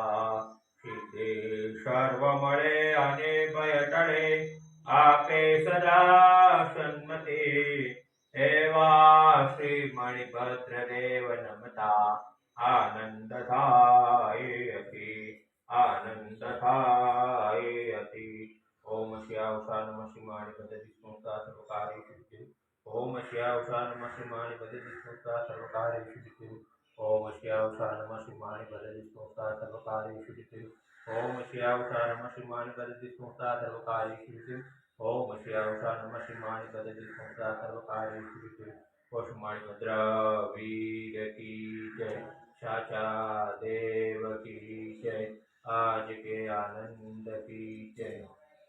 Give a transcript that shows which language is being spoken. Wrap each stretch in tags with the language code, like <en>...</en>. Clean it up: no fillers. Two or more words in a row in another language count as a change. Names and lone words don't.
<gu>સિદ્ધિ સર્વ મળે અને ભય ટળે, આપે સદા સન્મતિ, એવા શ્રી મણિભદ્રદેવ નમતા આનંદ થાય અતિ, આનંદ થાય અતિ।</gu> <sa>ઓમ શ્યાવસા નમઃ શ્રી મણિભદ્ર સ્મૃતા સર્વકાર્યેષુ સિદ્ધિ। ઓમ શ્યાવસા નમઃ શ્રી મણિભદ્ર સ્મૃતા સર્વકાર્યેષુ સિદ્ધિ। ओम श्यावसा नमः श्री मणिभद्र स्मृता सर्वकार्येषु सिद्धिः। ओम श्यावसा नमः श्री मणिभद्र स्मृता सर्वकार्येषु सिद्धिः। ओम श्यावसा नमः श्री मणिभद्र स्मृता सर्वकार्येषु सिद्धिः।</sa> <hi>कुसुमणि वीर की जय, साचा देव की जय, आज के आनंद की जय।</hi>